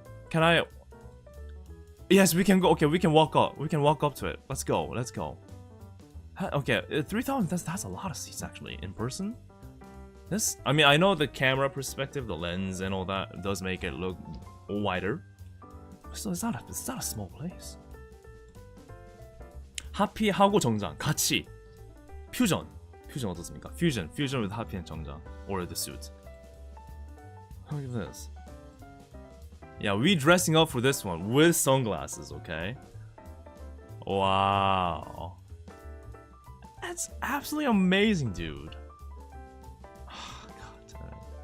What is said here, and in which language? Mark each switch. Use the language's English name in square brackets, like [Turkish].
[English] Can I? Yes, we can go. Okay, we can walk up. We can walk up to it. Let's go. Let's go. Okay, 3,000. That's a lot of seats actually in person. This, I mean, I know the camera perspective, the lens, and all that does make it look wider. So it's not a small place. [Korean] 하피하고 정장 같이 퓨전 어떻습니까? [English] Fusion with 하피 and 정장 or the suit. Look at this. Yeah, we dressing up for this one with sunglasses, okay? Wow. That's absolutely amazing, dude. Oh, God damn.